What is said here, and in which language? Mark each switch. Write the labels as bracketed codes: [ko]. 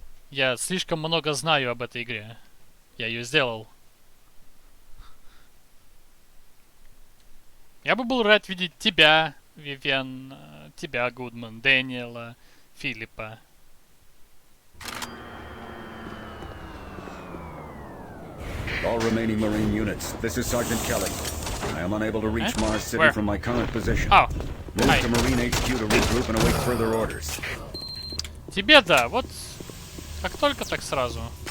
[ru] Я слишком много знаю об этой игре. Я ее сделал. Я бы был рад видеть тебя, Вивен, тебя, Гудман, Дэниела, Филиппа. [en] All remaining Marine units, this is Sergeant Kelly. I am unable to reach Mars City from my current position. Oh. Move to Marine HQ to regroup and await further orders. [ru] Тебе да, вот как только так сразу.